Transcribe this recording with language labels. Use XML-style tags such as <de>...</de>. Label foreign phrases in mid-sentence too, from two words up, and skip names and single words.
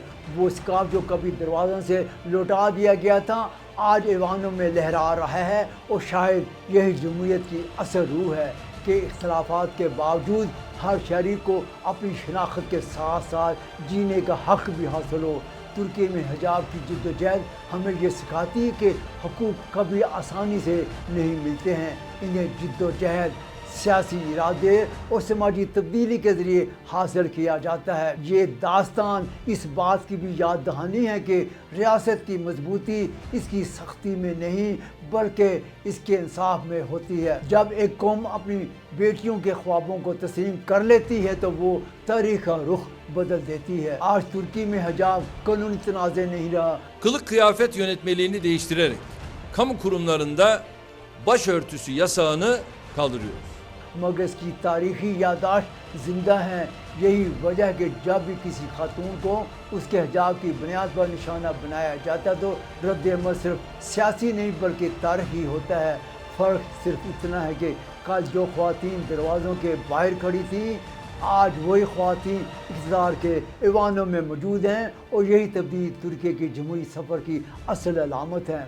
<ur>وہ اسکارف جو کبھی دروازوں سے لوٹا دیا گیا تھا آج ایوانوں میں لہرا رہا ہے، اور شاید یہی جمہوریت کی اصل روح ہے کہ اختلافات کے باوجود ہر شہری کو اپنی شناخت کے ساتھ ساتھ جینے کا حق بھی حاصل ہو. ترکی میں حجاب کی جدوجہد ہمیں یہ سکھاتی ہے کہ حقوق کبھی آسانی سے نہیں ملتے ہیں. انہیں جدوجہد, سیاسی ارادے اور سماجی تبدیلی کے ذریعے حاصل کیا جاتا ہے۔ یہ داستان اس بات کی بھی یاد دہانی ہے کہ ریاست کی مضبوطی اس کی سختی میں نہیں بلکہ اس کے انصاف میں ہوتی ہے۔ جب ایک قوم اپنی بیٹیوں کے خوابوں کو تسلیم کر لیتی ہے تو وہ تاریخ کا رخ بدل دیتی ہے۔ آج ترکی میں حجاب قانونی تنازع نہیں رہا۔</ur> <tr>Kılık kıyafet yönetmeliğini değiştirerek kamu kurumlarında başörtüsü yasağını kaldırıyoruz.</tr> <ur>مگر اس کی تاریخی یادداشت زندہ ہیں۔ یہی وجہ ہے کہ جب بھی کسی خاتون کو اس کے حجاب کی بنیاد پر نشانہ بنایا جاتا تو رد عمل صرف سیاسی نہیں بلکہ تاریخی ہوتا ہے۔ فرق صرف اتنا ہے کہ کل جو خواتین دروازوں کے باہر کھڑی تھیں آج وہی خواتین اقتدار کے ایوانوں میں موجود ہیں، اور یہی تبدیلی ترکی کی جمہوری سفر کی اصل علامت ہے۔</ur>